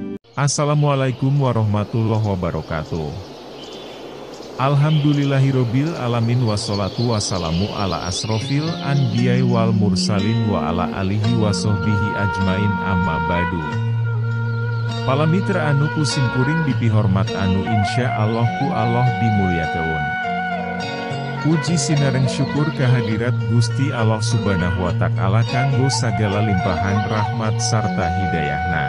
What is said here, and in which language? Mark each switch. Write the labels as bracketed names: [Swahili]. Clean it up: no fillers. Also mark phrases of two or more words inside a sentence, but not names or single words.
[Arabic] السلام عليكم ورحمة الله وبركاته. الحمد لله رب العالمين والصلاة والسلام على أشرف الأنبياء والمرسلين وعلى آله وصحبه أجمعين أما بعد. [Sundanese] Palamitra anu kusim kuring dipihormat anu [Arabic] إن شاء الله [Sundanese] ku Allah dimuliakeun. Puji sinareng syukur kehadirat Gusti Allah [Arabic] سبحانه وتعالى [Sundanese] kanggo sagala limpahan rahmat sarta hidayahna.